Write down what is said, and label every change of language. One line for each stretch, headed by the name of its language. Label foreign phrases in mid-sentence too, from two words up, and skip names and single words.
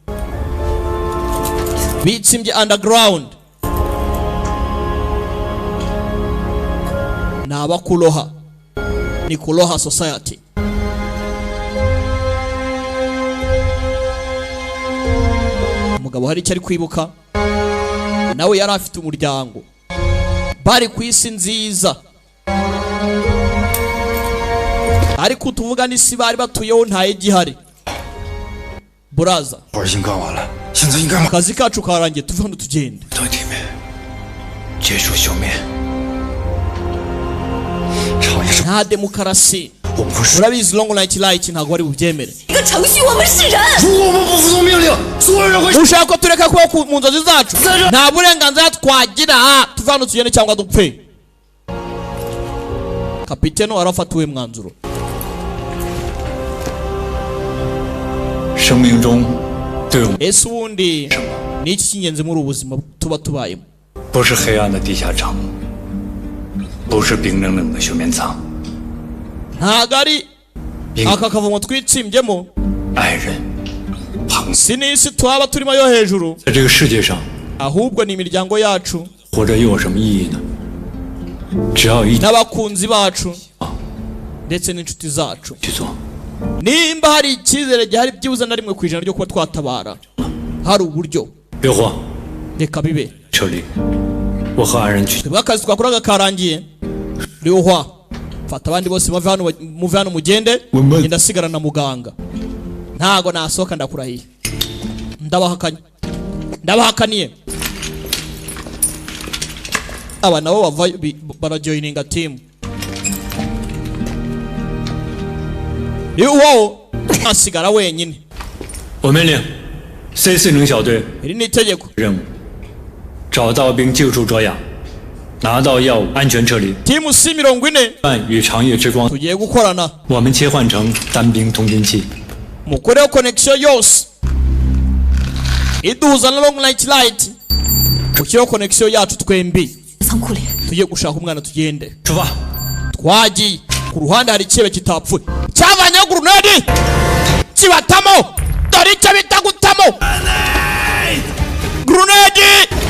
Kinyarwanda: bitsimbye underground ni abakuroha ni kuroha society umugabo hari icyo ari kwibuka nawe yari afite umuryango bari ku isi nziza ariko tuvuga n'isi bari batuyeho ntaye gihari buraza
Chinese: 活已经干完了，现在应该
Kinyarwanda: akazi kacu karangiye tuve hano tugende
Chinese: 到地面，结束休眠。长夜是
Kinyarwanda: nta demokarasi
Chinese: 我们会是，
Kinyarwanda: urabizi long night light ntabwo wari bubyemere
Chinese: 一个程序，我们是人。如果我们不服从命令，所有人会
Kinyarwanda: ushaka ko tureka kuba mu nzozi zacu nta burenganzira twagira tuve hano tugende cyangwa dupfe kapiteno arafatiwe mwanzuro
Chinese: 生命中对我们
Kinyarwanda: ese ubundi ni iki cy'ingenzi muri ubu buzima tuba tubayemo
Chinese: 不是黑暗的地下城，不是冰冷冷的休眠舱，
Kinyarwanda: ntabwo ari aka kavomo twitsimbyemo
Chinese: 爱人、朋友，
Kinyarwanda: si n'isi twaba turimo yo hejuru
Chinese: 在这个世界上
Kinyarwanda: ahubwo ni imiryango yacu
Chinese: 活着又有什么意义呢？只要一
Kinyarwanda: n'abakunzi bacu ndetse n'inshuti zacu
Chinese: 去做，
Kinyarwanda: nimba hari icyizere gihari byibuze na rimwe ku ijana ryo kuba twatabara hari uburyo
Chinese: 别慌，
Kinyarwanda: reka bibe
Chinese: 撤离，我和爱人去。
Kinyarwanda: twebwe akazi twakoraga karangiye ryohwa fata abandi bose muve hano mugende ngenda sigara na muganga ntago nasohoka ndakurahiye ndabahakaniye aba nabo barajoininga team yuwo asigara wenyine
Chinese: 我命令 C40 小队
Kinyarwanda: iri ni itegeko
Chinese: 任务，找到并救出卓雅，拿到药物，安全撤离。
Kinyarwanda: team C40
Chinese: 与长夜之光
Kinyarwanda: tugiye gukorana
Chinese: 我们切换成单兵通讯器。
Kinyarwanda: mukoreho connection yose iduhuza na long night light mukireho connection yacu twembi tugiye gushaka umwana tugende twagiye ku ruhande hari ikibe kitapfuye cyavanyeho grenade kibatamo dore icyo bita gutamo grenade